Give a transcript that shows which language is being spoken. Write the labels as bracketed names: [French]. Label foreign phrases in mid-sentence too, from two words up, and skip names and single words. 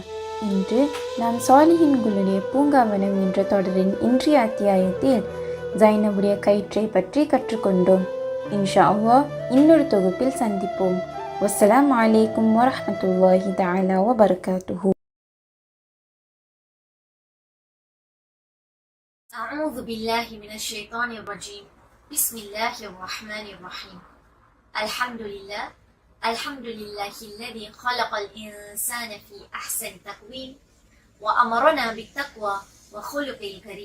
[Tamil] இன்று நாம் சாலிஹின்களுடைய பூங்காவனம் என்ற தொடரின் இன்றைய அத்தியாயத்தில் ஜைனபுடைய கயிற்றை பற்றி கற்றுக்கொண்டோம். [Arabic] إن شاء الله [Tamil] இன்னொரு தொகுப்பில் சந்திப்போம். [Arabic] والسلام عليكم ورحمة الله تعالى وبركاته. أعوذ بالله من الشيطان الرجيم. بسم الله الرحمن الرحيم. الحمد لله الذي خلق الإنسان في أحسن تقويم وأمرنا بالتقوى وخلق الكريم.